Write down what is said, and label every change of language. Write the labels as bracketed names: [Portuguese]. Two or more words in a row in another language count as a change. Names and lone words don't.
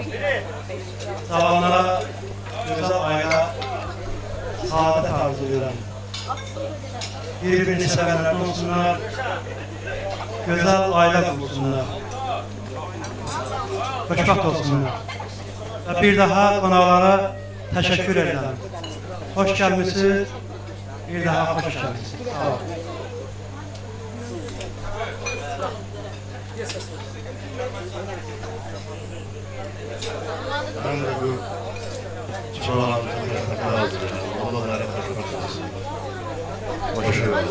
[Azerbaijani] Salamlara, gözəl ailə, saadət arzulayıram. Bir-birini sevənlər olsunlar, gözəl ailə qursunlar, xoşbəxt olsunlar. Və bir daha qonaqlara təşəkkür edirəm. Xoş gəlmişsiniz. [Turkish] Bir daha hoş geldiniz. Sağ olun. Ben de bu çabalarımızı hazırlayalım. Odalara katılmışız. Hoş geldiniz.